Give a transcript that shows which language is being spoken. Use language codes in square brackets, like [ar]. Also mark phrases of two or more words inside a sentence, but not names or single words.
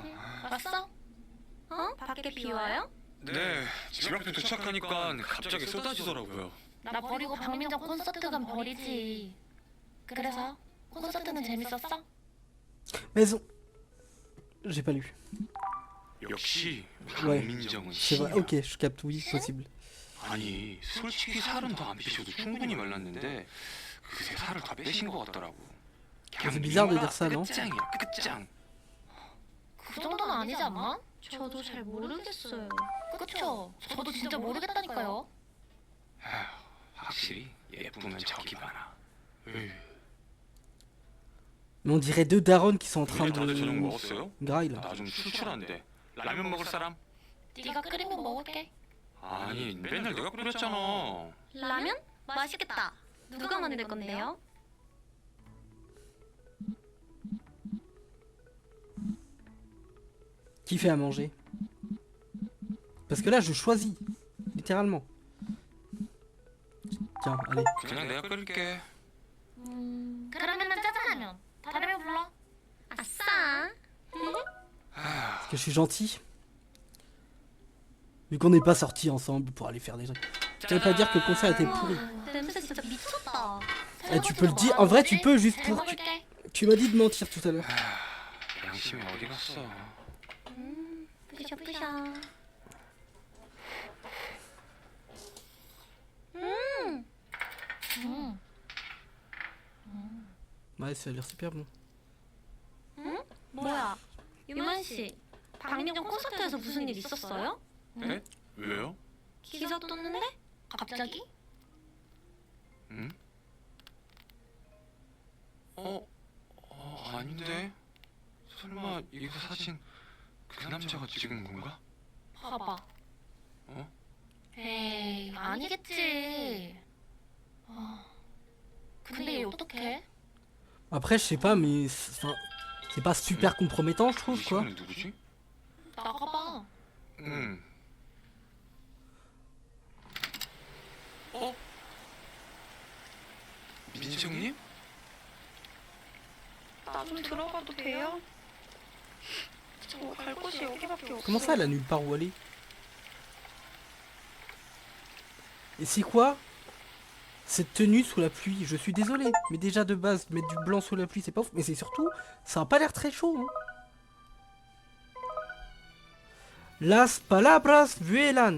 [ko] 왔어? 밖에 비 와요? 네, 집 앞에 도착하니까 갑자기 쏟아지더라고요. 나 버리고 박민정 콘서트 간 버리지. 그래서 콘서트는 재밌었어? [fr] Mais ont. J'ai pas lu. [ko] 역시 [fr] Ouais. [ko] 박민정은 [fr] C'est vrai, [ko] 신이야. [fr] ok, je capte, oui, possible. [ko] 아니 솔직히 살은 더 안 빼셔도 충분히 말랐는데 그새 살을 다 빼신 것 같더라고. [fr] C'est bizarre de dire ça, non? [ko] 끝장이야 끝장. 그 정도는 아니지 않나? 저도 잘 모르겠어요. 그쵸? 저도 진짜 모르겠다니까요. 확실히 예쁘면 저기 많아. [fr] Mais on dirait deux darons qui sont en train [ko] 다들 저녁 [fr] de [ko] 먹었어요? [fr] graille là. [ko] 나 좀 출출한데. 라면 먹을 사람? 네가 끓이면 먹을게. 아니 맨날 내가 끓였잖아. 라면? 맛있겠다. 누가 만들 건데요? [fr] Qui fait à manger? Parce que là je choisis, littéralement. Tiens, allez. [ko] 그냥 내가 끓일게. 그러면은 짜장라면. 다르면 불러. 아싸. [fr] Parce que je suis gentil. Vu qu'on n'est pas sortis ensemble pour aller faire des trucs. Ça veut pas dire que le concert était pourri. [ko] 냄새 진짜 미쳤다. [fr] Eh, tu peux le dire, en vrai tu peux juste [ko] 잘 [fr] pour... [ko] 먹을게. [fr] Tu m'as dit de mentir tout à l'heure. [ko] 양심이 어디 갔어? 부셔 부셔. [fr] Ouais, ça a l'air super bon. [ko] 뭐야? 유만 씨, 박민정 콘서트에서 무슨 일 있었어요? 네? 왜요? 기사 떴는데? 갑자기? 응? 아닌데? 설마 이거 사진 그 남자가 찍은 건가? 봐봐. 어? 에이, 아니겠지. 근데 얘 어떡해? [fr] Après, je sais pas, mais c'est pas super compromettant, je [ko] 이 [fr] trouve, quoi. [ko] 시간에 누구지? 나가봐. 응. 민정님? 나 좀 들어가도 돼요? 저 갈 곳이 여기밖에 없어. [fr] Comment ça, elle a nulle part où aller? Et c'est quoi cette tenue sous la pluie? Je suis désolé, mais déjà de base, mettre du blanc sous la pluie, c'est pas ouf. Mais c'est surtout, ça a pas l'air très chaud. Hein. [es] Las palabras vuelan.